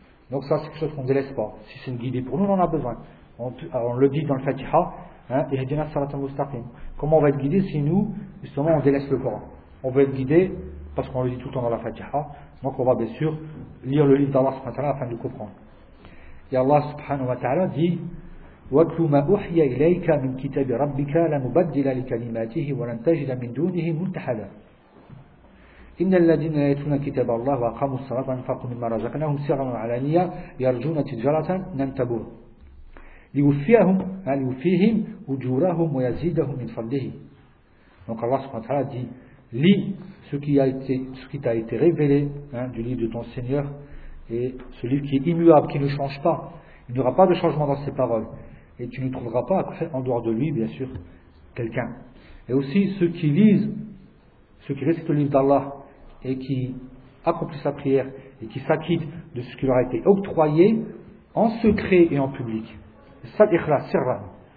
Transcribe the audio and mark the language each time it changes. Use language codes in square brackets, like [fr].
[fr] Donc ça c'est quelque chose qu'on ne délaisse pas. Si c'est une guidée pour nous, on en a besoin. On le dit dans le fatiha, et je dis salat al-mustaqim. Comment on va être guidé si nous, justement, on délaisse le Coran? On veut être guidé parce qu'on le dit tout le temps dans la fatiha. Donc on va bien sûr lire le livre d'Allah subhanahu wa ta'ala afin de comprendre. Et Allah subhanahu wa ta'ala dit [ar] وَاتْلُ مَا أُوحِيَ إِلَيْكَ مِنْ كِتَابِ رَبِّكَ لَا مُبَدِّلَ لِكَلِمَاتِهِ وَلَنْ تَجِدَ مِنْ دُونِهِ مُلْتَحَدًا إِنَّ الَّذِينَ يَتْلُونَ كِتَابَ اللَّهِ وَأَقَامُوا الصَّلَاةَ وَأَنْفَقُوا مِمَّا رَزَقْنَاهُمْ سِرًّا وَعَلَانِيَةً يَرْجُونَ تِجَارَةً لَنْ تَبُورَ لِيُوفِيَهُمْ أُجُورَهُمْ وَيَزِيدَهُمْ مِنْ فَضْلِهِ. [fr] Donc Allah subhanahu wa ta'ala dit, lis ce qui t'a été révélé, du livre de ton Seigneur, et ce livre qui est immuable, qui ne change pas. Il n'y aura pas de changement dans ses paroles. Et tu ne trouveras pas en dehors de lui, bien sûr, quelqu'un. Et aussi, ceux qui lisent, ceux qui récitent le livre d'Allah et qui accomplissent sa prière et qui s'acquittent de ce qui leur a été octroyé en secret et en public. Ça, ikhlas, sirran.